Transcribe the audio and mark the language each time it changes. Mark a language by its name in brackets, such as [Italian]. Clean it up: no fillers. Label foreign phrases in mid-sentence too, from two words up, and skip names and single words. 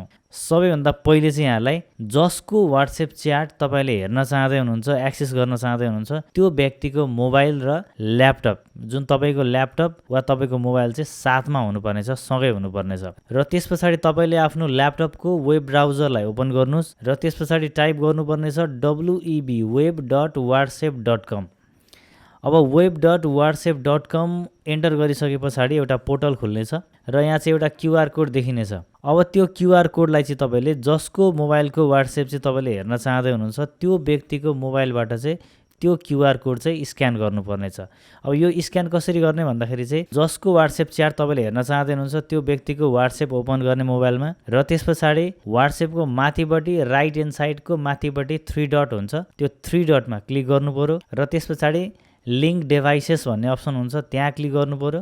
[Nepali] सबैभन्दा पहिले चाहिँ यहाँलाई जसको व्हाट्सएप च्याट तपाईले हेर्न चाहँदै हुनुहुन्छ, एक्सेस गर्न चाहँदै हुनुहुन्छ, त्यो व्यक्तिको मोबाइल र ल्यापटप, जुन तपाईको ल्यापटप वा तपाईको मोबाइल चाहिँ साथमा हुनुपर्नेछ, सँगै हुनुपर्नेछ। र त्यसपछि तपाईले आफ्नो ल्यापटपको [English] web browserलाई [Nepali] ओपन गर्नुस् र त्यसपछि टाइप गर्नुपर्नेछ web.whatsapp.com। अब web.whatsapp.com एन्टर गरिसके पछाडि एउटा पोर्टल खुल्नेछ र यहाँ चाहिँ एउटा [English] QR code [Nepali] देखिनेछ। अब त्यो [English] QR codeलाई [Nepali] चाहिँ तपाईले जसको मोबाइलको व्हाट्सएप चाहिँ तपाईले हेर्न चाहँदै हुनुहुन्छ त्यो व्यक्तिको मोबाइलबाट चाहिँ त्यो [English] QR code [Nepali] चाहिँ स्क्यान गर्नुपर्नेछ। अब यो स्क्यान कसरी गर्ने भन्दाखेरि चाहिँ जसको व्हाट्सएप च्याट तपाईले हेर्न चाहँदै हुनुहुन्छ त्यो व्यक्तिको व्हाट्सएप ओपन गर्ने मोबाइलमा र त्यसपछि व्हाट्सएपको माथिपट्टि [English] right hand sideको [Nepali] माथिपट्टि 3 डट हुन्छ, त्यो 3 डटमा क्लिक गर्नु पर्यो र त्यसपछि [English] link devices [Nepali] भन्ने अप्सन हुन्छ, त्यहाँ क्लिक गर्नु पर्यो।